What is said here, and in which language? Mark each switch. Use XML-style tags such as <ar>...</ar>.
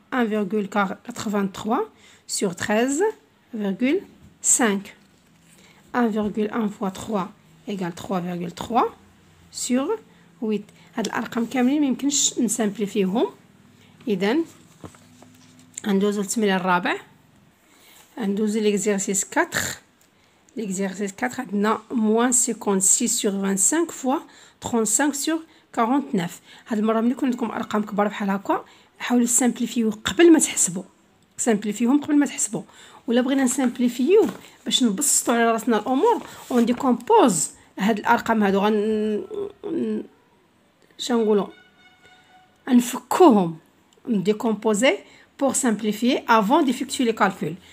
<fr>1,83 sur 13,5. 1,1 fois 3 égale 3,3 sur 8.</fr> <ar>هاد الارقام كاملين ميمكنش نسامبليفيهم. اذا ندوزو للتمرين الرابع. ندوزو ليكزيرسيس 4.</ar> <fr>ليكزيرسيس 4 عندنا moins 56 sur 25 fois 35 sur 49.</fr> <ar>هاد المره ملي يكون عندكم ارقام كبار بحال هكا حاولوا تسامبليفيو قبل ما تحسبوا، سامبليفيهم قبل ما تحسبوا. ولا بغينا نسامبليفيو باش نبسطوا على راسنا الامور ونديكومبوز هاد الارقام هادو شنقولوا نفكوهم، نديكومبوزي</ar> <fr>pour simplifier avant d'effectuer les calculs.</fr>